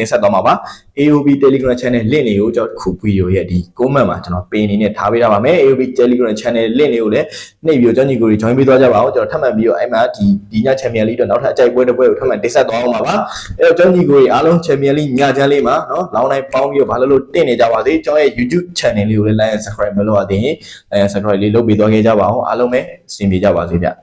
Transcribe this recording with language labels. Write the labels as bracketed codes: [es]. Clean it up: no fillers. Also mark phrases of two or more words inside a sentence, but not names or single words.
[my] တင်ဆက်သွားမှာပါ AOB Telegram Channel link လေးကိုကျွန်တော်ခုဗီဒီယိုရဲ့ဒီ comment မှာကျွန်တော်ပေးအနေနဲ့ထားပေးထားပါမယ် AOB Telegram Channel link လေးကိုလည်းနှိပ်ပြီးတော့ကျွန်တော်ညီကိုတွေ join ပေးသွားကြပါအောင်ကျွန်တော်ထပ်မံပြီးတော့အဲ့မှာဒီည Champion League တော့နောက်ထပ်အကြိုက်ပွဲတစ်ပွဲကိုထပ်မံတင်ဆက်သွားအောင်ပါအဲ့တော့ကျွန်တော်ညီကိုတွေအားလုံး Champion League ညချမ်းလေးမှာเนาะလောင်းတိုင်းပေါင်းပြီးတော့ဘာလို့တင့်နေကြပါစေကျွန်တော်ရဲ့ YouTube Channel လေးကိုလည်း [en] like and subscribe [my] မလုပ်ရသေးရင် subscribe လေးလုပ်ပေးသွားခဲ့ကြပါအောင်အားလုံးပဲအဆင်ပြေကြပါစေဗျ